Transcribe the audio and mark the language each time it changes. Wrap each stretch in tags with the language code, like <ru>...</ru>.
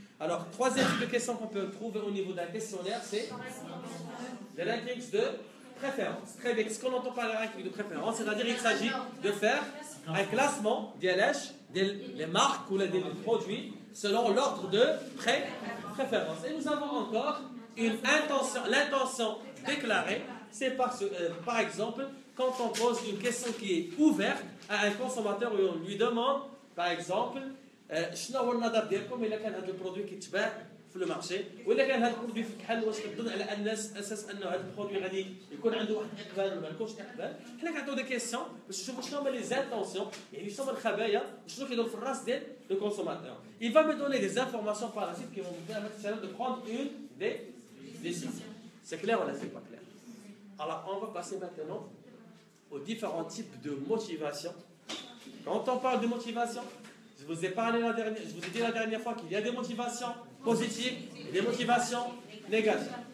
<fr>Alors, troisième type de question qu'on peut trouver au niveau d'un questionnaire, c'est les rankings de préférence. Très bien. Ce qu'on entend par les rankings de préférence, c'est-à-dire qu'il s'agit de faire un classement des marques ou des produits selon l'ordre de préférence. Et nous avons encore l'intention déclarée. C'est par exemple, quand on pose une question qui est ouverte à un consommateur et on lui demande, par exemple,</fr> <ar>شنو هو النظر ديالكم الا كان هذا البرودوي كيتباع في لو مارشي ولا كان هذا البرودوي في الكحل واش كتظن على الناس اساس انه هذا البرودوي غادي يكون عنده واحد الاقبال ولا ما يكونش اقبال. حنا كنعطيو</ar> <fr>دي كيسيون</fr> <ar>باش نشوفوا شنو هما</ar> <fr>لي زانتونسيون</fr> <ar>يعني شنو هما الخبايا وشنو كيدور في الراس ديال</ar> <fr>لو كونسوماتور. Il va me donner des informations par la suite qui vont vous permettre de prendre une décision. C'est clair ou là c'est pas clair? Alors on va passer maintenant aux différents types de motivation. Quand on parle de motivation, je vous ai dit la dernière fois qu'il y a des motivations positives et des motivations négatives.</fr>